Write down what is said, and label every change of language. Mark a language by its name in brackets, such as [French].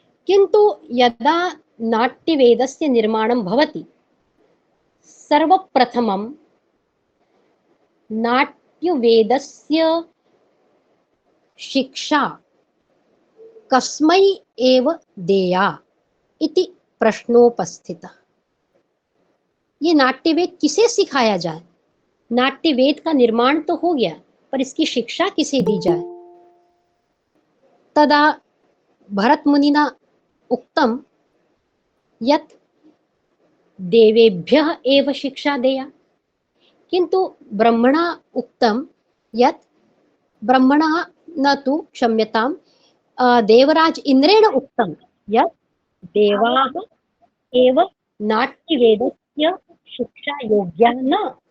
[Sanskrit] किन्तु यदा नाट्यवेदस्य निर्माणं भवति, सर्वप्रथमं नाट्यवेदस्य शिक्षा कस्मै एव देया इति प्रश्नोपस्थितः। [Hindi] ये नाट्यवेद किसे सिखाया जाए? नाट्यवेद का निर्माण तो हो गया, पर इसकी शिक्षा किसे दी जाए? [Sanskrit] तदा भरतमुनिना उक्तं यत् देवेभ्यः एव शिक्षा देया। किन्तु ब्रह्मणा उक्तं यत् ब्रह्मणः न तु क्षम्यतां देवराज इन्द्रेण उक्तं यत् देवाः एव नाट्यवेदस्य शिक्षा योग्याः न।